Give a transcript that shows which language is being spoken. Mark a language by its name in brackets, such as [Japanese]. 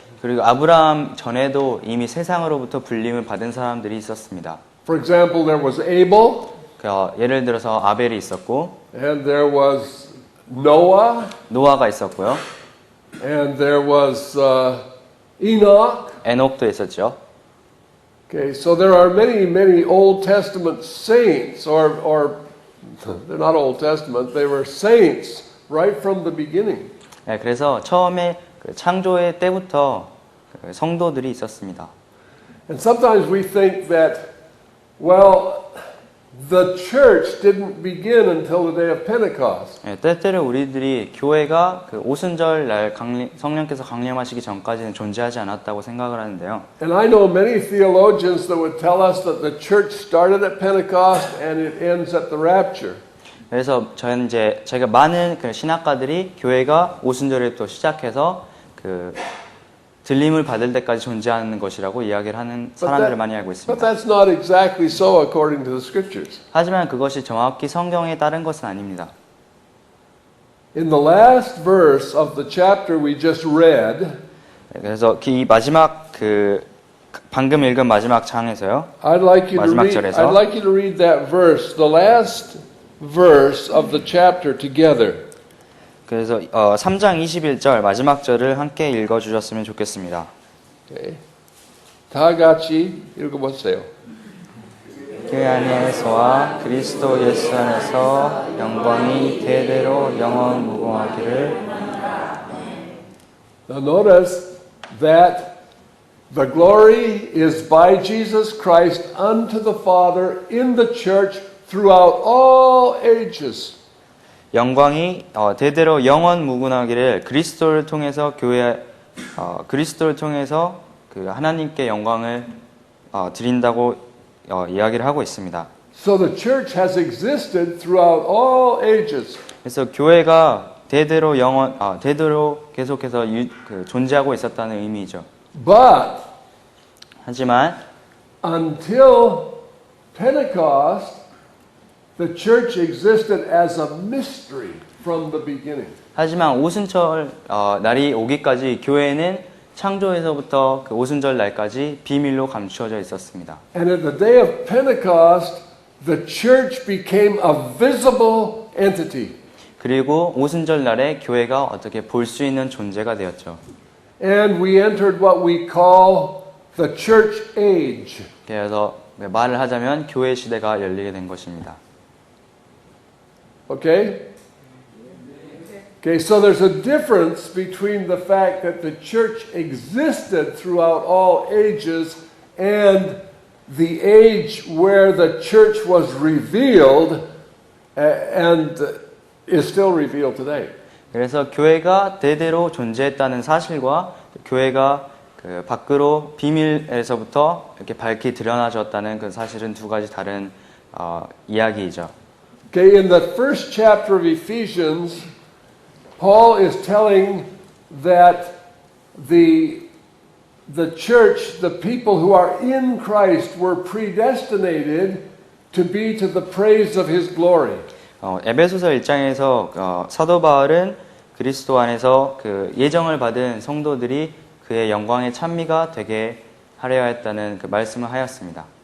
[Korean] 그리고 아브라함 전에도 이미 세상으로부터 불림을 받은 사람들이 있었습니다. [English] For example, there was Abel, [Korean] 예를 들어서 아벨이 있었고 [English] and there was Noah, [Korean] 노아가 있었고요. [English] and there was Enoch. [Korean] 에녹도 있었죠. [English] Okay, so there are many Old Testament saints, or they're not Old Testament, they were saints right from the beginning. [Korean] 네, 그래서 처음에 그 창조의 때부터 그 성도들이 있었습니다. [English] And sometimes we think that, well, the church didn't begin until the day of Pentecost. [Korean] 네, 때때로 우리들이 교회가 그 오순절 날 성령께서 강림하시기 전까지는 존재하지 않았다고 생각을 하는데요. [English] And I know many theologians that would tell us that the church started at Pentecost and it ends at the rapture. [Korean] 그래서 저는 제가 많은 그 신학가들이 교회가 오순절에부터 시작해서 그 들림을 받을 때까지 존재하는 것이라고 이야기를 하는 사람들을 많이 알고 [English] But [Korean] 있습니다. [English] that's not exactly so according to the scriptures. [Korean] 하지만 그것이 정확히 성경에 따른 것은 아닙니다. [English] In the last verse of the chapter we just read, [Korean] 그래서 이 마지막 그 방금 읽은 마지막 장에서요. [English] I'd like [Korean] 마지막 절에서 [English] you to read that verse, the last verse of the chapter together. [Korean] 그래서 3장 21절 마지막 절을 함께 읽어 주셨으면 좋겠습니다. Okay. 다 같이 읽어보세요. 그 안에서와 그리스도 예수 안에서 영광이 대대로 영원 무궁하기를. [English] Now notice that the glory is by Jesus Christ unto the Father in the church throughout all ages. [Korean] 영광이 대대로 영원 무궁하기를 그리스도를 통해서 그리스도를 통해서 그 하나님께 영광을 드린다고 이야기를 하고 있습니다. [English] So the church has existed throughout all ages. [Korean] 그래서 교회가 대대로 대대로 계속해서 존재하고 있었다는 의미죠. [English] But [Korean] 하지만 [English] until Pentecost, the church existed as a mystery from the beginning. [Korean] 하지만 오순절 날이 오기까지 교회는 창조에서부터 그 오순절 날까지 비밀로 감추어져 있었습니다. [English] And at the day of Pentecost, the church became a visible entity. [Korean] 그리고 오순절 날에 교회가 어떻게 볼 수 있는 존재가 되었죠. [English] And we entered what we call the church age. [Korean] 그래서 말을 하자면 교회 시대가 열리게 된 것입니다. [English] Okay? Okay, so there's a difference between the fact that the church existed throughout all ages and the age where the church was revealed and is still revealed today. [Korean] 그래서 교회가 대대로 존재했다는 사실과 교회가 그 밖으로 비밀에서부터 이렇게 밝히 드러나졌다는 그 사실은 두 가지 다른 이야기이죠. [English] Okay, in the first chapter of Ephesians, Paul is telling that the church, the people who are in Christ, were predestinated to be to the praise of His glory. [Korean] 에베소서 1장에서 사도 바울은 그리스도 안에서 그 예정을 받은 성도들이 그의 영광의 찬미가 되게 하려 했다는 그 말씀을 하였습니다.